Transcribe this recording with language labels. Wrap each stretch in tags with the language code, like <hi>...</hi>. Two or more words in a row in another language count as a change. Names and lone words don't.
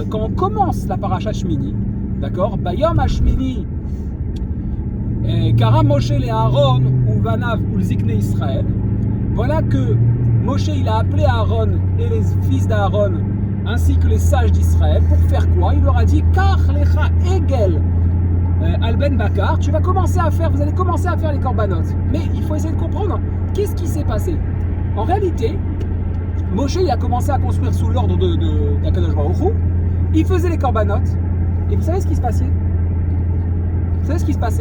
<fr>Quand on commence la paracha Shmini, d'accord?</fr> <he>יום השמיני, קרא משה לאהרן ובניו ולזקני ישראל.</he> <fr>Voilà que Moshe il a appelé Aaron et les fils d'Aaron ainsi que les sages d'Israël pour faire quoi? Il leur a dit</fr> <he>קח לך עגל על בן בקר,</he> <fr>vous allez commencer à faire les korbanot. Mais il faut essayer de comprendre qu'est-ce qui s'est passé. En réalité, Moshe il a commencé à construire sous l'ordre d'Akadosh Baruch Hu. Il faisait les korbanot. Et vous savez ce qui se passait? Vous savez ce qui se passait?</fr>